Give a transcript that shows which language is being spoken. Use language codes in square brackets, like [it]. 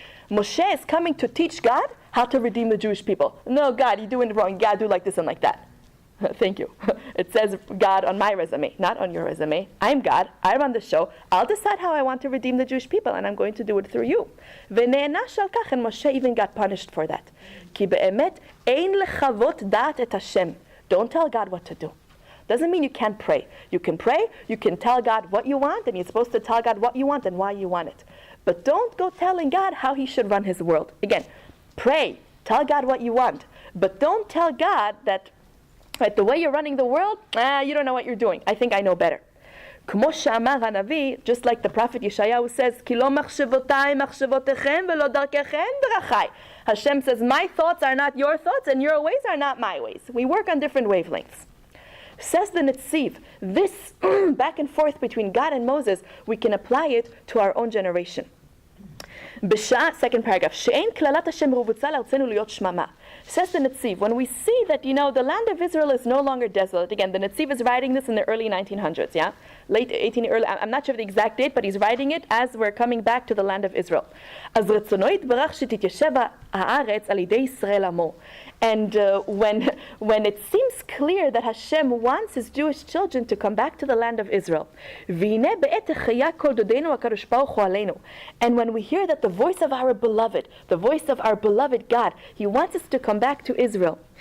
[en] Moshe is coming to teach God how to redeem the Jewish people. No, God, you're doing it wrong. You got to do like this and like that. Thank you. It says God on my resume, not on your resume. I'm God. I'm on the show. I'll decide how I want to redeem the Jewish people, and I'm going to do it through you. [he] ונענש על כך, [en] and Moshe even got punished for that. [he] כי באמת אין לחוות דעת את השם. [en] Don't tell God what to do. Doesn't mean you can't pray. You can pray, you can tell God what you want, and you're supposed to tell God what you want and why you want it. But don't go telling God how he should run his world. Again, pray, tell God what you want, but don't tell God that right, the way you're running the world, you don't know what you're doing. I think I know better. [he] כמו שאמר הנביא, [en] just like the prophet Yeshayahu says, [he] כי לא מחשבותיי מחשבותיכם ולא דרכיכם דרכיי. [en] Hashem says, my thoughts are not your thoughts and your ways are not my ways. We work on different wavelengths. Says the Netziv, this back and forth between God and Moses, we can apply it to our own generation. Second paragraph, [he] שאין כללת השם רבוצה לארצנו להיות שממה. [en] Says the Netziv, when we see that, the land of Israel is no longer desolate. Again, the Netziv is writing this in the early 1900s, yeah? Late 18, early, I'm not sure of the exact date, but he's writing it as we're coming back to the land of Israel. [he] אז רצונו יתברך שתתיישב הארץ על ידי ישראל עמו. [en] And when it seems clear that Hashem wants his Jewish children to come back to the land of Israel, and when we hear that the voice of our beloved God, he wants us to come back to Israel.